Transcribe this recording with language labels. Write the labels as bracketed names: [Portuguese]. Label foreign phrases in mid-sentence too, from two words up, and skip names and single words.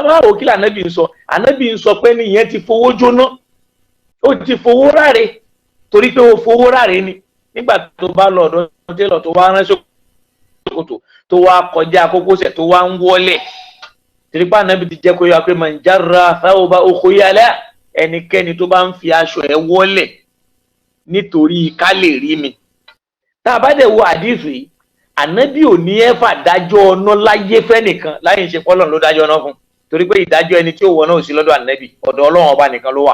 [Yoruba] Tábà wò kí l'Ànábì ń sọ, Ànábì ń sọ pé nìyẹn ti fowó jóná, ó ti fowó ráre, torí pé ó fowó ráre ni. Nígbà tó bá lọ ọ̀dọ̀ télọ̀ tó wá rán ṣòkòtò tó wá kọjá kókósẹ̀ tó wá ń wọlẹ̀, torí pé Ànábì ti jẹ́ kó yọ pé [Arabic] من جر ثوبه خيلاء, [Yoruba] ẹnikẹ́ni tó bá ń fi aṣọ ẹ̀ wọlẹ̀ nítorí ká lè rí mi. Tá a bá dẹ̀ wo àdìsù yìí, Ànábì ò ní ẹ́fà dájọ́ ọ̀nà láyé fẹ́nìkan láyé ṣe pọ́lọ́n ló dájọ́ ọ̀nà fún, torí pé ìdájọ́ ẹni tí ó wọ náà ò sí lọ́dọ̀ Ànábì, ọ̀dọ̀ Ọlọ́run ọba nìkan ló wà.